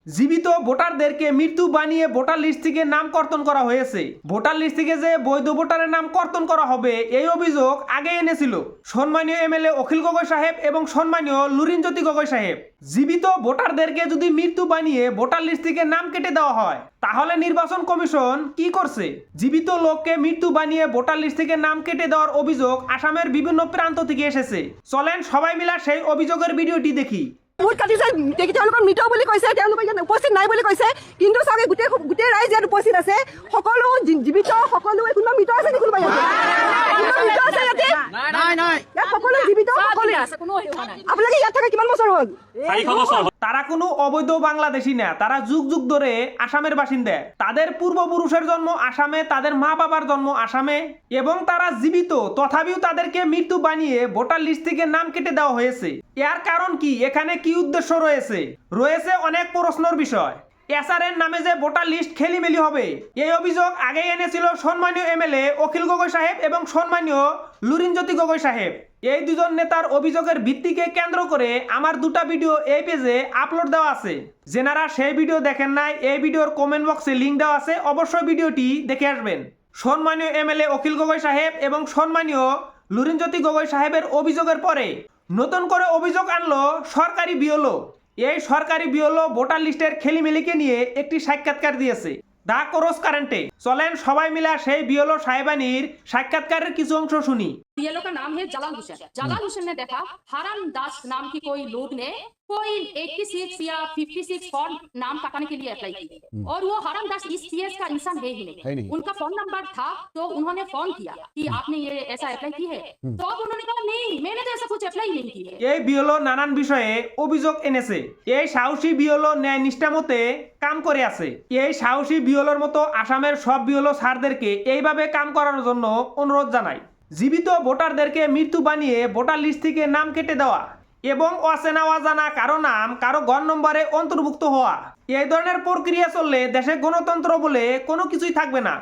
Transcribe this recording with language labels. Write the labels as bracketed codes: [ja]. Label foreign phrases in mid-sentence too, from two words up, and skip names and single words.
[bn] জীবিত ভোটারদেরকে মৃত্যু বানিয়ে [en] voter list [bn] থেকে নাম কর্তন করা হয়েছে। [en] voter list [bn] থেকে যে বৈধ ভোটারের নাম কর্তন করা হবে এই অভিযোগ আগে এনেছিল সম্মানীয় এমএলএ অখিল গগৈ সাহেব এবং সম্মানীয় লুরিনজ্যোতি গগৈ সাহেব। জীবিত ভোটারদেরকে যদি মৃত্যু বানিয়ে [en] voter list [bn] থেকে নাম কেটে দেওয়া হয় তাহলে নির্বাচন কমিশন কি করছে? জীবিত লোককে মৃত্যু বানিয়ে [en] voter list [bn] থেকে নাম কেটে দেওয়ার অভিযোগ আসামের বিভিন্ন প্রান্ত থেকে এসেছে। চলেন সবাই মিলে সেই অভিযোগের ভিডিওটি দেখি। [as] ভোট কাটিছে তেওঁলোকৰ মৃত বুলি কৈছে, তেওঁলোকে ইয়াত উপস্থিত নাই বুলি কৈছে, কিন্তু চাগে গোটেই ৰাইজ ইয়াত উপস্থিত আছে। সকলো জীৱিত, সকলো কোনোবা মৃত আছে নেকি? কোনোবা মৃত আছে ইয়াতে? ইয়াত সকলো জীৱিত, সকলো আছে। আপোনালোকে ইয়াত থকা কিমান বছৰ হ'ল? [bn] তারা কোনো অবৈধ বাংলাদেশী না, তারা যুগ যুগ ধরে আসামের বাসিন্দা। তাদের পূর্বপুরুষের জন্ম আসামে, তাদের মা বাবার জন্ম আসামে এবং তারা জীবিত, তথাপিও তাদেরকে মৃত্যু বানিয়ে [en] voter list [bn] থেকে নাম কেটে দেওয়া হয়েছে। এর কারণ কি? এখানে কি উদ্দেশ্য রয়েছে? রয়েছে অনেক প্রশ্নের বিষয়। এসআরের নামে যে [en] voter list [bn] খেলিমেলি হবে এই অভিযোগ আগেই এনেছিল সম্মানীয় এমএলএ অখিল গগৈ সাহেব এবং সম্মানীয় লুরিনজ্যোতি গগৈ সাহেব। এই দুজন নেতার অভিযোগের ভিত্তিকে কেন্দ্র করে আমার দুটা ভিডিও এই পেজে আপলোড দেওয়া আছে। যেনারা সেই ভিডিও দেখেন নাই এই ভিডিওর [en] comment box [bn] লিঙ্ক দেওয়া আছে, অবশ্যই ভিডিওটি দেখে আসবেন। সম্মানীয় এমএলএ অখিল গগৈ সাহেব এবং সম্মানীয় লুরিনজ্যোতি গগৈ সাহেবের অভিযোগের পরে নতুন করে অভিযোগ আনলো সরকারি বিএলও। এই সরকারি বিএলও [en] voter list's [bn] খেলিমেলিকে নিয়ে একটি সাক্ষাৎকার দিয়েছে দা ক্রস কারেন্টে। চলেন সবাই মিলে সেই বিএলও সাহেবানির সাক্ষাৎকারের কিছু অংশ শুনি। [hi] बीएलओ का नाम है जलाल हुसैन। जलाल हुसैन ने देखा हरम दास नाम की कोई लोग ने कोई 86 या 56 फॉर्म नाम कटाने के लिए अप्लाई की और वो हरम दास इस सीएस का इंसान है ही नहीं। उनका फोन नंबर था तो उन्होंने फोन किया कि आपने ये ऐसा अप्लाई की है, तो अब उन्होंने कहा नहीं मैंने तो ऐसा कुछ अप्लाई नहीं की है। [bn] এই বিএলও নানান বিষয়ে অভিযোগ এনেছে। এই সাহসী বিএলও ন্যায় নিষ্ঠা মতে কাম করে আছে। এই সাহসী বিএলওর মতো আসামের সব বিএলও স্যারদেরকে এইভাবে কাম করার জন্য অনুরোধ জানাই। জীবিত ভোটারদেরকে মৃত্যু বানিয়ে [en] voter list [bn] থেকে নাম কেটে দেওয়া এবং অচেনা অজানা কারো নাম কারো গণ নম্বরে অন্তর্ভুক্ত হওয়া, এই ধরনের প্রক্রিয়া চললে দেশে গণতন্ত্র বলে কোনো কিছুই থাকবে না।